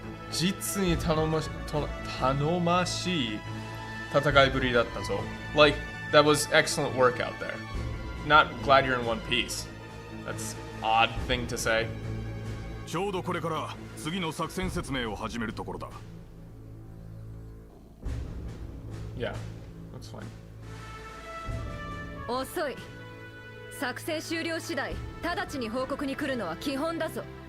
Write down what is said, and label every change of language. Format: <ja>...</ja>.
<ja>実に頼もしい戦いぶりだったぞ.</ja> <en>Like, that was excellent work out there. Not glad you're in one piece. That's an odd thing to say.</en> <ja>ちょうどこれから次の作戦説明を始めるところだ。</ja> <en>Yeah, that's fine.</en> <ja>遅い。作戦終了次第、直ちに報告に来るのは基本だぞ。</ja>